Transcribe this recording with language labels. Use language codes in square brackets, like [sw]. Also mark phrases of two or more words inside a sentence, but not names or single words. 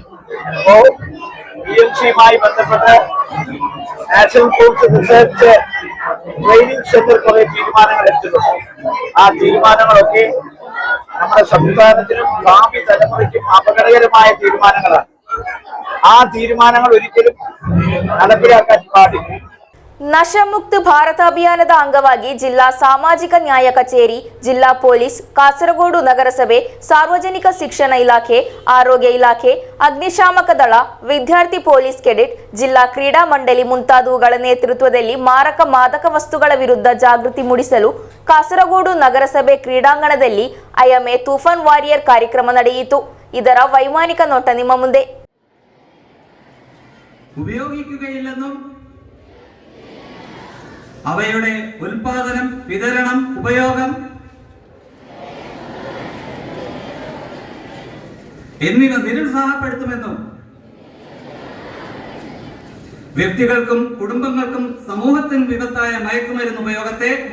[ml] അപ്പോ PM-ശ്രീയുമായി ബന്ധപ്പെട്ട് നാഷണൽ കോഴ്സ് റിസർച്ച് ട്രെയിനിങ് സെന്റർ കുറെ തീരുമാനങ്ങൾ എടുത്തിട്ടുണ്ട്. ആ തീരുമാനങ്ങളൊക്കെ നമ്മുടെ സംസ്ഥാനത്തിനും ഭാവി തലമുറയ്ക്കും അപകടകരമായ തീരുമാനങ്ങളാണ്. ആ തീരുമാനങ്ങൾ ഒരിക്കലും നടപ്പിലാക്കാൻ പാടില്ല. [kn] ನಶಾಮುಕ್ತ ಭಾರತ ಅಭಿಯಾನದ ಅಂಗವಾಗಿ ಜಿಲ್ಲಾ ಸಾಮಾಜಿಕ ನ್ಯಾಯ ಕಚೇರಿ, ಜಿಲ್ಲಾ ಪೊಲೀಸ್, ಕಾಸರಗೋಡು ನಗರಸಭೆ, ಸಾರ್ವಜನಿಕ ಶಿಕ್ಷಣ ಇಲಾಖೆ, ಆರೋಗ್ಯ ಇಲಾಖೆ, ಅಗ್ನಿಶಾಮಕ ದಳ, ವಿದ್ಯಾರ್ಥಿ ಪೊಲೀಸ್ ಕೆಡೆಟ್, ಜಿಲ್ಲಾ ಕ್ರೀಡಾ ಮಂಡಳಿ ಮುಂತಾದವುಗಳ ನೇತೃತ್ವದಲ್ಲಿ ಮಾರಕ ಮಾದಕ ವಸ್ತುಗಳ ವಿರುದ್ಧ ಜಾಗೃತಿ ಮೂಡಿಸಲು ಕಾಸರಗೋಡು ನಗರಸಭೆ ಕ್ರೀಡಾಂಗಣದಲ್ಲಿ ಐಎಂಎ ತೂಫಾನ್ ವಾರಿಯರ್ ಕಾರ್ಯಕ್ರಮ ನಡೆಯಿತು. ಇದರ ವೈಮಾನಿಕ ನೋಟ ನಿಮ್ಮ ಮುಂದೆ. [ml] ഉപയോഗിക്കുകയില്ലെന്നും അവയുടെ ഉൽപാദനം, വിതരണം, ഉപയോഗം എന്നിവ നിരുത്സാഹപ്പെടുത്തുമെന്നും വ്യക്തികൾക്കും കുടുംബങ്ങൾക്കും സമൂഹത്തിനും വിപത്തായ മയക്കുമരുന്ന് ഉപയോഗത്തെ